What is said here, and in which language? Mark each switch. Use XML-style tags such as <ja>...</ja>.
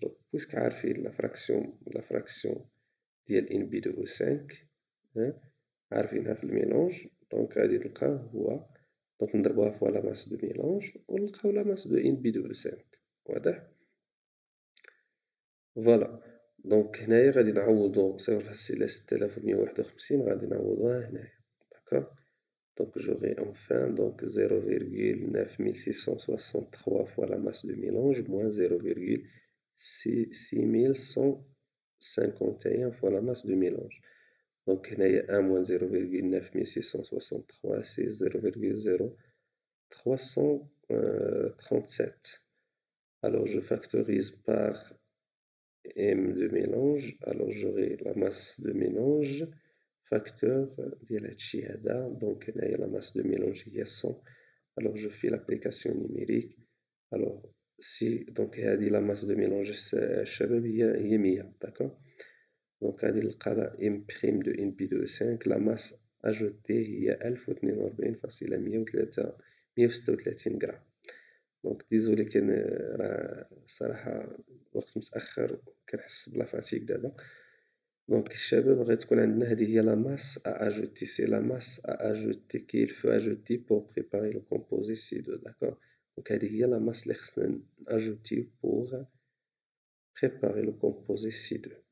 <ar>Donc, puisque عارفين la fraction ديال n b2 5 عارفينها في الميلونج، دونك غادي تلقاه هو، دونك نضربوها فوا لا ماس دو ميلونج ونلقاو لا ماس دو ان بي دو 5. واضح؟ فوالا. دونك هنايا غادي نعوضو 0,6151 غادي نعوضوها هنايا. داكوغ.</ar> <fr>دونك j'aurai enfin donc 0,9663 fois la masse de mélange moins 0,6151 fois la masse de mélange. Donc هنايا 1 moins 0,9663 c'est 0,0337. Alors je factorise par M de mélange, alors j'aurai la masse de mélange facteur</fr> <ar>ديال هادشي هذا.</ar> <fr>donc هنايا la masse de mélange هي 100. alors je fais l'application numérique. alors si donc هذه la masse de mélange الشباب هي 100. d'accord.</fr> <ar>donc غادي نلقى لا M prime de n p de 5</ar> <fr>la masse ajoutée</fr> <ar>هي 1042,136 غرام. دونك ديزولي كان راه صراحة الوقت متأخر كنحس بلا فاتيك دابا. دونك الشباب غتكون عندنا هذه هي لا ماس ا اجوتي، سي لا ماس ا اجوتي كي الفو اجوتي بور بريباري لو كومبوزي سي دو. داكوغ. دونك هذه هي لا ماس اللي خصنا اجوتي بور بريباري لو كومبوزي سي دو.</ar>